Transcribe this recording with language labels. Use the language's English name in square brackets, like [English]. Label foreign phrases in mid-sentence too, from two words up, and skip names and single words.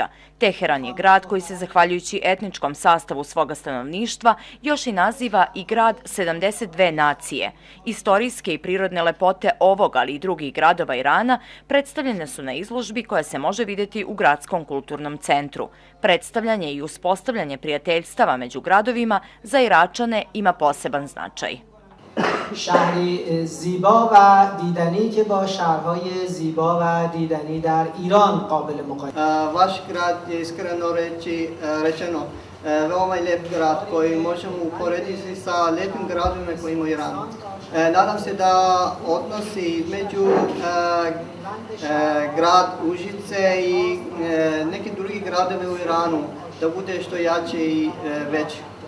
[Serbian] Teheran je grad koji se, zahvaljujući etničkom sastavu svoga stanovništva, još i naziva i grad 72 nacije. Istorijske i prirodne lepote ovog, ali i drugih gradova Irana predstavljene su na izložbi koja se može vidjeti u Gradskom kulturnom centru. Predstavljanje i uspostavljanje prijateljstava među gradovima za Iračane ima poseban značaj. [Persian] شهری زیبا و دیدنی که با شهرهای زیبا و دیدنی در ایران قابل مقایسه. [Serbian] Vaš grad je iskreno rečeno veoma lijep grad koji možemo uporediti sa lijepim gradovima koji ima Iran. Nadam se da odnosi između grad Užice i neki drugi gradovi u Iranu da bude što jače i veće.